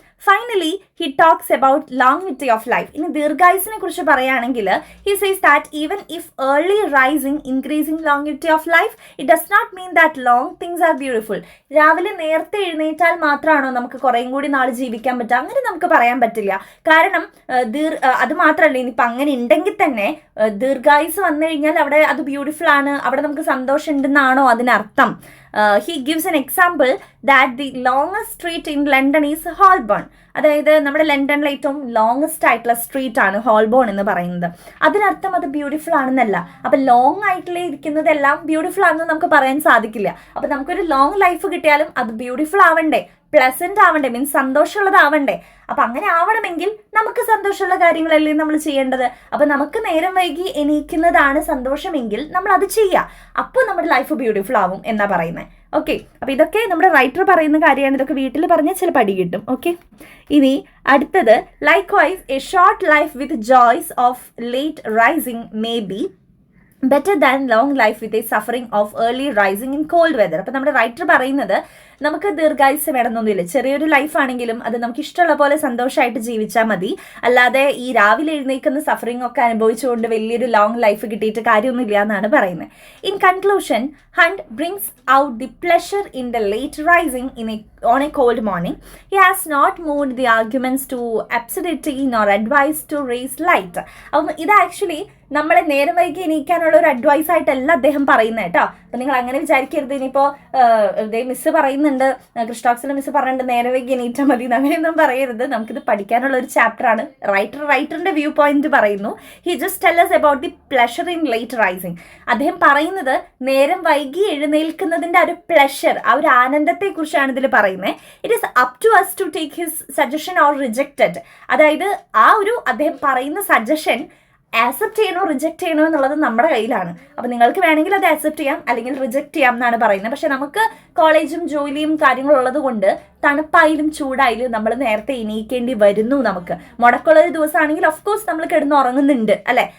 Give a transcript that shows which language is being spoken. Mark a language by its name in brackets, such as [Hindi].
[English] Finally he talks about longevity of life. [Malayalam] ഇനി ദീർഘായുസിനെ കുറിച്ച് പറയുകയാണെങ്കിൽ [English] He says that even if early rising increasing longevity of life it does not mean that long things are beautiful. [Malayalam] രാവിലെ നേരത്തെ എഴുന്നേറ്റാൽ മാത്രമാണോ നമുക്ക് കുറേയും കൂടി നാൾ ജീവിക്കാൻ പറ്റുക? അങ്ങനെ നമുക്ക് പറയാൻ പറ്റില്ല. കാരണം അത് മാത്രമല്ല, ഇനിയിപ്പോൾ അങ്ങനെ ഉണ്ടെങ്കിൽ തന്നെ ദീർഘായുസ് വന്നു കഴിഞ്ഞാൽ അവിടെ അത് ബ്യൂട്ടിഫുൾ ആണ്, അവിടെ നമുക്ക് സന്തോഷം ഉണ്ടെന്നാണോ അതിനർത്ഥം? [English] He gives an example that the longest street in London is Holborn. [Malayalam] അതായത് നമ്മുടെ ലണ്ടനിലെ ഏറ്റവും ലോങ്സ്റ്റ് ആയിട്ടുള്ള സ്ട്രീറ്റ് ആണ് ഹോൾബോൺ എന്ന് പറയുന്നത്. അതിനർത്ഥം അത് ബ്യൂട്ടിഫുൾ ആണെന്നല്ല. അപ്പം ലോങ് ആയിട്ടുള്ള ഇരിക്കുന്നതെല്ലാം ബ്യൂട്ടിഫുൾ ആണെന്ന് നമുക്ക് പറയാൻ സാധിക്കില്ല. അപ്പം നമുക്കൊരു ലോങ് ലൈഫ് കിട്ടിയാലും അത് ബ്യൂട്ടിഫുൾ ആവണ്ടേ, പ്ലസന്റ് ആവണ്ടേ, മീൻസ് സന്തോഷമുള്ളതാവണ്ടേ. അപ്പം അങ്ങനെ ആവണമെങ്കിൽ നമുക്ക് സന്തോഷമുള്ള കാര്യങ്ങളല്ലേ നമ്മൾ ചെയ്യേണ്ടത്. അപ്പം നമുക്ക് നേരം വൈകി എണീക്കുന്നതാണ് സന്തോഷമെങ്കിൽ നമ്മൾ അത് ചെയ്യുക. അപ്പോൾ നമ്മുടെ ലൈഫ് ബ്യൂട്ടിഫുൾ ആവും എന്നാ പറയുന്നത്. ഓക്കെ, അപ്പം ഇതൊക്കെ നമ്മുടെ റൈറ്റർ പറയുന്ന കാര്യമാണ്. ഇതൊക്കെ വീട്ടിൽ പറഞ്ഞാൽ ചില പടി കിട്ടും. ഓക്കെ, ഇനി അടുത്തത് [English] Likewise a short life with joys of late rising may be better than long life with a suffering of early rising in cold weather. [Malayalam] അപ്പം നമ്മുടെ റൈറ്റർ പറയുന്നത് നമുക്ക് ദീർഘായുസ് വേണമെന്നൊന്നുമില്ല. ചെറിയൊരു ലൈഫാണെങ്കിലും അത് നമുക്ക് ഇഷ്ടമുള്ള പോലെ സന്തോഷമായിട്ട് ജീവിച്ചാൽ മതി. അല്ലാതെ ഈ രാവിലെ എഴുന്നേൽക്കുന്ന സഫറിംഗ് ഒക്കെ അനുഭവിച്ചുകൊണ്ട് വലിയൊരു ലോങ് ലൈഫ് കിട്ടിയിട്ട് കാര്യമൊന്നുമില്ല എന്നാണ് പറയുന്നത്. [English] In conclusion, Hunt brings out the pleasure in the late rising on a cold morning. He has not moved the arguments to absurdity nor advice to raise light. [Malayalam] അപ്പം ഇത് actually നമ്മളെ നേരം വൈകി എണീക്കാനുള്ള ഒരു അഡ്വൈസ് ആയിട്ടല്ല അദ്ദേഹം പറയുന്നത് കേട്ടോ. അപ്പം നിങ്ങൾ അങ്ങനെ വിചാരിക്കരുത്. ഇനിയിപ്പോൾ മിസ്സ് പറയുന്നുണ്ട്, ക്രിസ്റ്റോക്സിലെ മിസ്സ് പറയുന്നുണ്ട് നേരം വൈകി എണീറ്റാൽ മതി, അങ്ങനെയൊന്നും പറയരുത്. നമുക്കിത് പഠിക്കാനുള്ള ഒരു ചാപ്റ്ററാണ്. റൈറ്ററിന്റെ വ്യൂ പോയിന്റ് പറയുന്നു. [English] He just tell us about the pleasure in late rising. [Malayalam] അദ്ദേഹം പറയുന്നത് നേരം വൈകി എഴുന്നേൽക്കുന്നതിന്റെ ഒരു പ്ലഷർ, ആ ഒരു ആനന്ദത്തെ കുറിച്ചാണ് ഇതിൽ പറയുന്നത്. [English] It is up to us to take his suggestion or reject it. [Malayalam] അതായത് ആ ഒരു അദ്ദേഹം പറയുന്ന സജഷൻ ആക്സെപ്റ്റ് ചെയ്യണോ റിജക്റ്റ് ചെയ്യണോ എന്നുള്ളത് നമ്മുടെ കയ്യിലാണ്. അപ്പം നിങ്ങൾക്ക് വേണമെങ്കിൽ അത് ആക്സെപ്റ്റ് ചെയ്യാം, അല്ലെങ്കിൽ റിജക്റ്റ് ചെയ്യാം എന്നാണ് പറയുന്നത്. പക്ഷെ നമുക്ക് കോളേജും ജോലിയും കാര്യങ്ങളും ഉള്ളത് കൊണ്ട് തണുപ്പായാലും ചൂടായാലും നമ്മൾ നേരത്തെ എണീക്കേണ്ടി വരുന്നു. നമുക്ക് മുടക്കുള്ള ഒരു ദിവസമാണെങ്കിൽ ഓഫ്കോഴ്സ് നമ്മൾ കിടന്ന് ഉറങ്ങുന്നുണ്ട് അല്ലേ.